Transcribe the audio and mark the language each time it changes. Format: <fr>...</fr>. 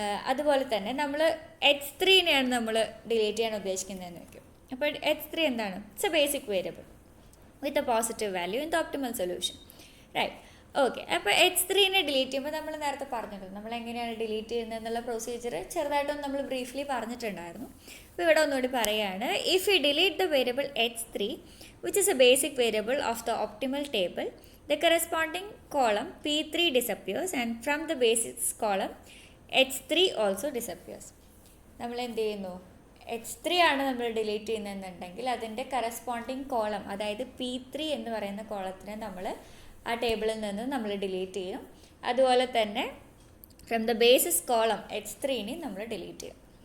<ml>അതുപോലെ തന്നെ നമ്മൾ h3നെയാണ് നമ്മൾ ഡിലീറ്റ് ചെയ്യാൻ ഉദ്ദേശിക്കുന്നതെന്ന് വയ്ക്കും. അപ്പോൾ h3 എന്താണ്?</ml> <en>It's a basic variable with a positive value in the optimal solution, right?</en> <ml>Okay, അപ്പോൾ h3നെ ഡിലീറ്റ് ചെയ്യുമ്പോൾ നമ്മൾ നേരത്തെ പറഞ്ഞിട്ടുണ്ട് നമ്മൾ എങ്ങനെയാണ് ഡിലീറ്റ് ചെയ്യുന്നത് എന്നുള്ള പ്രൊസീജിയർ ചെറുതായിട്ടൊന്ന് നമ്മൾ ബ്രീഫ്ലി പറഞ്ഞിട്ടുണ്ടായിരുന്നു. അപ്പോൾ ഇവിടെ ഒന്നുകൂടി പറയുകയാണ്.</ml> <en>If you delete the variable h3 which is a basic variable of the optimal table, the corresponding column P3 disappears and from the basis column H3 also disappears.</en> <ml>നമ്മൾ എന്ത് ചെയ്യുന്നു, h3 ആണ് നമ്മൾ ഡിലീറ്റ് ചെയ്യുന്നതെന്നുണ്ടെങ്കിൽ അതിൻ്റെ കറസ്പോണ്ടിങ് കോളം, അതായത് P3 എന്ന് പറയുന്ന കോളത്തിനെ നമ്മൾ ആ ടേബിളിൽ നിന്ന് നമ്മൾ ഡിലീറ്റ് ചെയ്യും. അതുപോലെ തന്നെ</ml> <en>from the basis column</en> <ml>h3നെ നമ്മൾ ഡിലീറ്റ് ചെയ്യും.</ml>